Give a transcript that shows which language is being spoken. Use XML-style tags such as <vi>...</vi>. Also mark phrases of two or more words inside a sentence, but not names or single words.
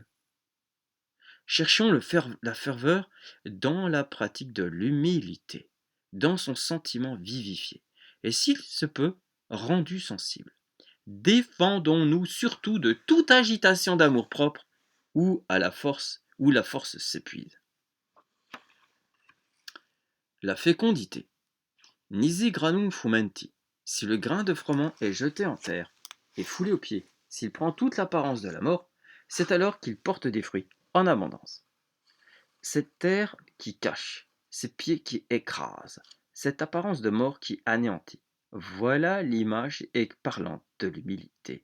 <fr>Cherchons la ferveur dans la pratique de l'humilité, dans son sentiment vivifié, et s'il se peut, rendu sensible. Défendons-nous surtout de toute agitation d'amour-propre où la force s'épuise. La fécondité.</fr> <la>Nisi granum fumenti.</la> <fr>Si le grain de froment est jeté en terre et foulé aux pieds, s'il prend toute l'apparence de la mort, c'est alors qu'il porte des fruits en abondance. Cette terre qui cache, ces pieds qui écrasent, cette apparence de mort qui anéantit, voilà l'image parlante de l'humilité.</fr>